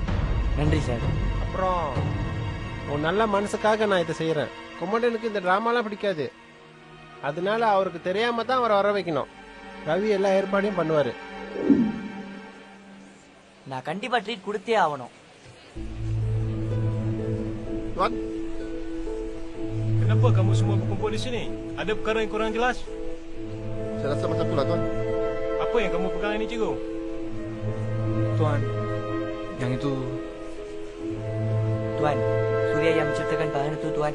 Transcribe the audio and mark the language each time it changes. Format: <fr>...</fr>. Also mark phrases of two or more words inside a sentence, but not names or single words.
<ta>நன்றி சார். அப்புறம் உன் நல்ல மனசுக்காக நான் இதை செய்யறேன். குமரனுக்கு இந்த டிராமாலாம் பிடிக்காது, அதனால அவருக்கு தெரியாம தான் அவரை வர வைக்கணும். ரவி எல்லா ஏற்பாடையும் பண்ணுவாரு. நான் கண்டிப்பா ட்ரீட் கொடுத்தே ஆகணும்.</ta> <ms>Kenapa kamu semua berkumpul di sini? Ada perkara yang kurang jelas? Saya rasa macam itulah tuan. Apa yang kamu pegang ini cikgu? Tuan, yang itu. Tuan, Surya yang menceritakan bahan itu tuan.</ms>